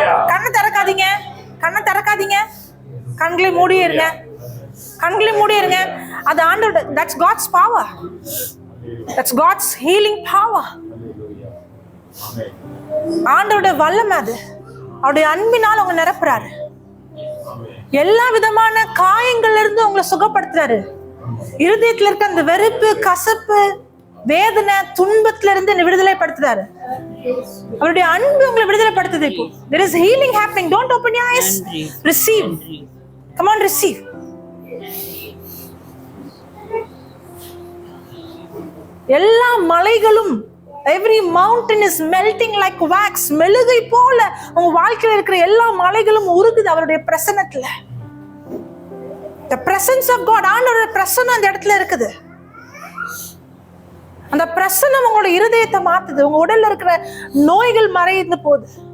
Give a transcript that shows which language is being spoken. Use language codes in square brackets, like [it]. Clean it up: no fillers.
[ta] கண்ணை திறக்காதீங்க, கண்ணை திறக்காதீங்க, கண்களை மூடி இருங்க, கண்களை மூடி இருங்க. அது ஆண்டோட, [en] that's God's power, that's God's healing power. [ta] ஆண்டோட வல்லமை அது. அவருடைய அன்பினால் அவங்க நிரப்புறாரு. எல்லா விதமான காயங்கள்ல இருந்து உங்களை சுகப்படுத்துறாரு. இருதயத்துல இருக்க அந்த வெறுப்பு, கசப்பு, வேதனை, துன்பத்துல இருந்து விடுதலை படுத்துறாரு. அவருடைய அன்பு உங்களை விடுதலை படுத்துது. இப்போ [en] there is healing happening. Don't open your eyes. Receive. Come on, receive. [ta] எல்லா மலைகளும், [en] every mountain is melting like wax. [ta] மெழுகை போல உங்க வாழ்க்கையில இருக்கிற எல்லா மலைகளும் உருகுது அவருடைய பிரசன்னத்துல. [en] The presence of God, [ta] ஆண்டவருடைய பிரசன்னம் அந்த இடத்துல இருக்குது. அந்த பிரசன்னம் உங்களோட இருதயத்தை மாத்துது. உங்க உடல்ல இருக்கிற நோய்கள் மறைந்து போகுது.